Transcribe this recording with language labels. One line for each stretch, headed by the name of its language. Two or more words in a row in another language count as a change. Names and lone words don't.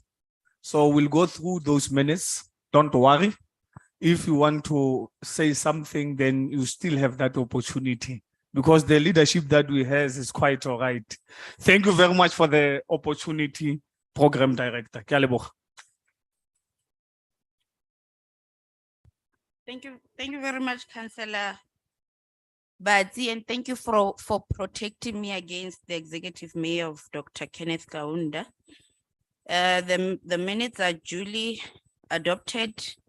English: So we'll go through those minutes. Don't worry. If you want to say something, then you still have that opportunity because the leadership that we have is quite all right. Thank you very much for the opportunity, Program Director.
Tswana: Ke a leboga.
English: Thank you very much, Councillor Badzi, and thank you for protecting me against the executive mayor of Dr. Kenneth Kaunda. The minutes are duly adopted.